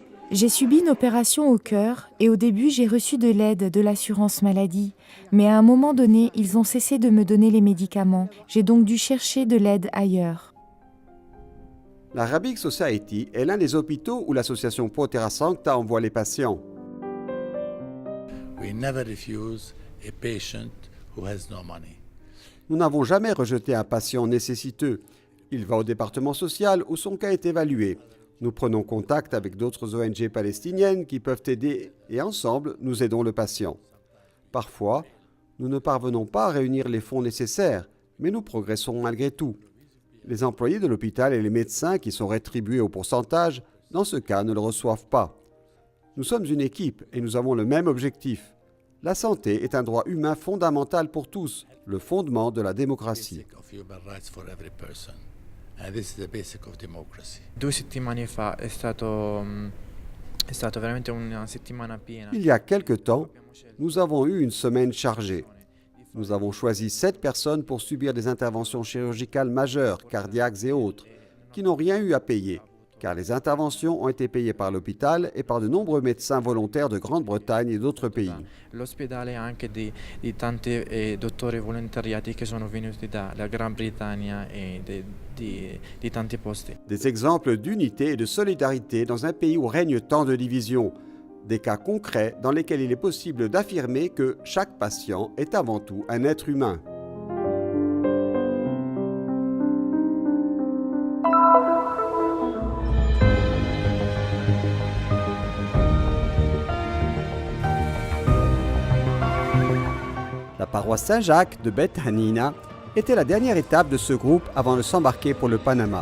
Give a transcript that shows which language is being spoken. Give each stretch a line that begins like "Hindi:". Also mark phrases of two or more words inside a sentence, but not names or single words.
French: J'ai subi une opération au cœur et au début j'ai reçu de l'aide de l'assurance maladie. Mais à un moment donné, ils ont cessé de me donner les médicaments. J'ai donc dû chercher de l'aide ailleurs. L'Arabic Society est l'un des hôpitaux où l'association Pro Terra Sancta envoie les patients.
English: We never refuse a patient who has no money.
French: Nous n'avons jamais rejeté un patient nécessiteux. Il va au département social où son cas est évalué. Nous prenons contact avec d'autres ONG palestiniennes qui peuvent aider et ensemble, nous aidons le patient. Parfois, nous ne parvenons pas à réunir les fonds nécessaires, mais nous progressons malgré tout. Les employés de l'hôpital et les médecins qui sont rétribués au pourcentage, dans ce cas, ne le reçoivent pas. Nous sommes une équipe et nous avons le même objectif. La santé est un droit humain fondamental pour tous, le fondement de la démocratie.
English: Of human rights for every person. And this is the basic of democracy.
Italian: 2 settimane fa è stato veramente una settimana piena.
French: Il y a quelque temps, nous avons eu une semaine chargée. Nous avons choisi 7 personnes pour subir des interventions chirurgicales majeures, cardiaques et autres, qui n'ont rien eu à payer, car les interventions ont été payées par l'hôpital et par de nombreux médecins volontaires de Grande-Bretagne et d'autres pays.
Italian: L'ospedale ha anche di tanti dottori volontariati che sono venuti dalla Gran Bretagna e di tanti posti.
French: Des exemples d'unité et de solidarité dans un pays où règne tant de divisions. Des cas concrets dans lesquels il est possible d'affirmer que chaque patient est avant tout un être humain. La paroisse Saint-Jacques de Beth Hanina était la dernière étape de ce groupe avant de s'embarquer pour le Panama.